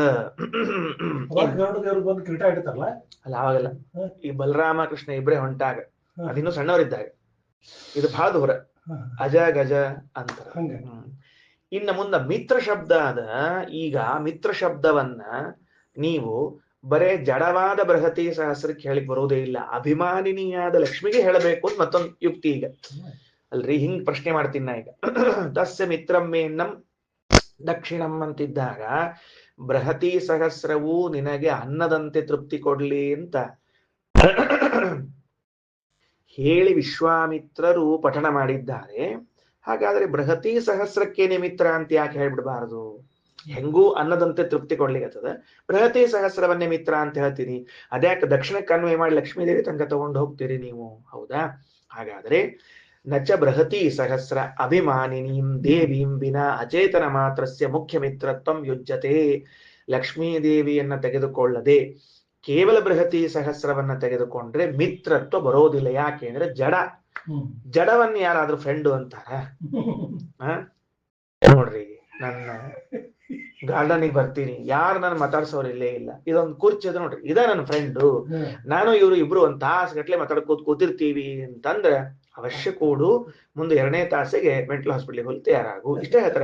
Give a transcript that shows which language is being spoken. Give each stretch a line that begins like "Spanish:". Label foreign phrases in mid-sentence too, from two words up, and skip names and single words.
Kannada: ಅಲ್ಲ ಅವಾಗಲ್ಲ, ಈ ಬಲರಾಮ ಕೃಷ್ಣ ಇಬ್ರೇ ಹೊಂಟಾಗ, ಅದಿನ್ನೂ ಸಣ್ಣವರಿದ್ದಾಗ, ಇದು ಬಹಳ ದೂರ, ಅಜ ಗಜ ಅಂತಾರ. ಇನ್ನು ಮುಂದ ಮಿತ್ರ ಶಬ್ದ ಅದ. ಈಗ ಮಿತ್ರ ಶಬ್ದವನ್ನ ನೀವು ಬರೇ ಜಡವಾದ ಬೃಹತಿ ಸಹಸ್ರಕ್ಕೆ ಹೇಳಿಕ್ ಬರುವುದೇ ಇಲ್ಲ, ಅಭಿಮಾನಿನಿಯಾದ ಲಕ್ಷ್ಮಿಗೆ ಹೇಳಬೇಕು ಅಂತ ಮತ್ತೊಂದು ಯುಕ್ತಿ. ಈಗ ಅಲ್ರಿ, ಹಿಂಗ್ ಪ್ರಶ್ನೆ ಮಾಡ್ತೀನಿ ನಾ ಈಗ.
Sanskrit: ತಸ್ಯ ಮಿತ್ರಂ ಮೇನ್ನಂ ದಕ್ಷಿಣಂ
Kannada: ಅಂತಿದ್ದಾಗ ಬೃಹತಿ ಸಹಸ್ರವು ನಿನಗೆ ಅನ್ನದಂತೆ ತೃಪ್ತಿ ಕೊಡ್ಲಿ ಅಂತ ಹೇಳಿ ವಿಶ್ವಾಮಿತ್ರರು ಪಠಣ ಮಾಡಿದ್ದಾರೆ. ಹಾಗಾದ್ರೆ ಬೃಹತಿ ಸಹಸ್ರಕ್ಕೇನೆ ಮಿತ್ರ ಅಂತ ಯಾಕೆ ಹೇಳ್ಬಿಡ್ಬಾರದು? ಹೆಂಗೂ ಅನ್ನದಂತೆ ತೃಪ್ತಿ ಕೊಡ್ಲಿಕ್ಕತ್ತದ, ಬೃಹತಿ ಸಹಸ್ರವನ್ನೇ ಮಿತ್ರ ಅಂತ ಹೇಳ್ತೀನಿ, ಅದ್ಯಾಕೆ ದಕ್ಷಿಣಕ್ಕೆ ಅನ್ವಯ ಮಾಡಿ ಲಕ್ಷ್ಮೀದೇವಿ ತನಕ ತಗೊಂಡು ಹೋಗ್ತೀರಿ ನೀವು? ಹೌದಾ? ಹಾಗಾದ್ರೆ
Sanskrit: ನಚ ಬೃಹತಿ ಸಹಸ್ರ ಅಭಿಮಾನಿನೀಂ ದೇವೀಂ ವಿನಾ ಅಚೇತನ ಮಾತ್ರಸ್ಯ ಮುಖ್ಯ ಮಿತ್ರತ್ವಂ ಯುಜ್ಯತೆ.
Kannada: ಲಕ್ಷ್ಮೀದೇವಿಯನ್ನ ತೆಗೆದುಕೊಳ್ಳದೆ ಕೇವಲ ಬೃಹತಿ ಸಹಸ್ರವನ್ನ ತೆಗೆದುಕೊಂಡ್ರೆ ಮಿತ್ರತ್ವ ಬರೋದಿಲ್ಲ. ಯಾಕೆ ಅಂದ್ರೆ ಜಡವನ್ನ ಯಾರಾದ್ರೂ ಫ್ರೆಂಡು ಅಂತಾರ? ನೋಡ್ರಿ, ನನ್ನ ಗಾರ್ಡನಿಗೆ ಬರ್ತೀನಿ, ಯಾರು ನಾನು ಮಾತಾಡ್ಸೋರು ಇಲ್ಲೇ ಇಲ್ಲ, ಇದೊಂದು ಕುರ್ಚಿ ಅದ ನೋಡ್ರಿ, ಇದ ನನ್ನ ಫ್ರೆಂಡು, ನಾನು ಇವ್ರು ಇಬ್ರು ಒಂದ್ ತಾಸು ಗಟ್ಲೆ ಕೂತಿರ್ತೀವಿ ಅಂತಂದ್ರೆ ಅವಶ್ಯ ಕೂಡು, ಮುಂದೆ 2ನೇ ತಾಸಿಗೆ
English: mental hospital
Kannada: ಹೋಗಿ ತಯಾರಾಗು, ಇಷ್ಟೇ ಹೇಳ್ತಾರೆ.